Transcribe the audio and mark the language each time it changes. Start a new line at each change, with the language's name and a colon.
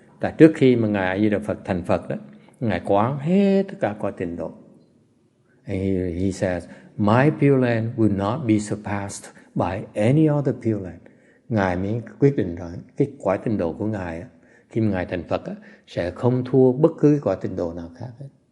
Vietnamese: Tại trước khi mà ngài A Di Đà Phật thành Phật đó, ngài quán hết tất cả cõi tịnh độ.
English: And he says, my Pure Land will not be surpassed by any other Pure Land.
Vietnamese: Ngài mới quyết định rồi cái cõi tịnh độ của ngài á, khi mà ngài thành Phật á, sẽ không thua bất cứ cái cõi tịnh độ nào khác hết.